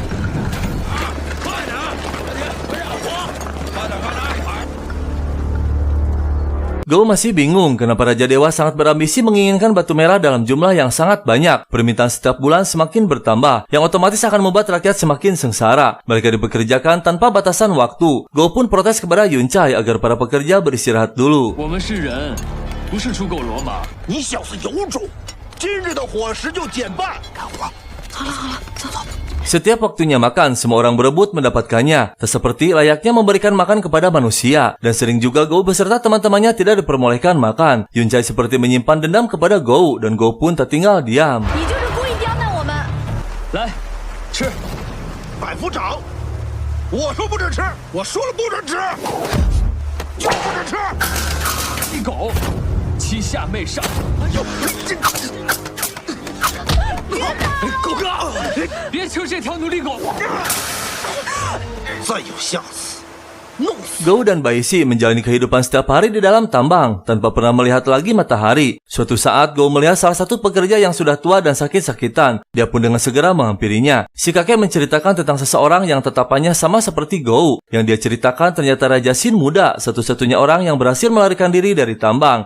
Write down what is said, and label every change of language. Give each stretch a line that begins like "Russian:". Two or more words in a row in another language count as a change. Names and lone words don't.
Indonesian: Gou masih bingung kenapa Raja Dewa sangat berambisi menginginkan batu merah dalam jumlah yang sangat banyak. Permintaan setiap bulan semakin bertambah, yang otomatis akan membuat rakyat semakin sengsara. Mereka dipekerjakan tanpa batasan waktu. Gou pun protes kepada Yuncai agar para pekerja beristirahat dulu.
Chinese: 我们是人，不是刍狗骡马。你小子有种！今日的伙食就减半，干活。
Indonesian: Setiap waktunya makan, semua orang berebut mendapatkannya. Tak seperti layaknya memberikan makan kepada manusia. Dan sering juga Gou beserta teman-temannya tidak diperbolehkan makan. Yuncai seperti menyimpan dendam kepada Gou, dan Gou pun tak tinggal diam.
Chinese: 你就是故意刁难我们。来，吃。百夫长，我说不准吃，我说了不准吃，就不准吃。一狗，欺下媚上。哎呦，这狗哥，别吃这条奴隶狗！再有下次，弄死！
Indonesian: Gou dan Baishi menjalani kehidupan setiap hari di dalam tambang tanpa pernah melihat lagi matahari. Suatu saat Gou melihat salah satu pekerja yang sudah tua dan sakit-sakitan. Dia pun dengan segera menghampirinya. Si kakek menceritakan tentang seseorang yang tatapannya sama seperti Gou. Yang dia ceritakan ternyata Raja Shin muda, satu-satunya orang yang berhasil melarikan diri dari tambang.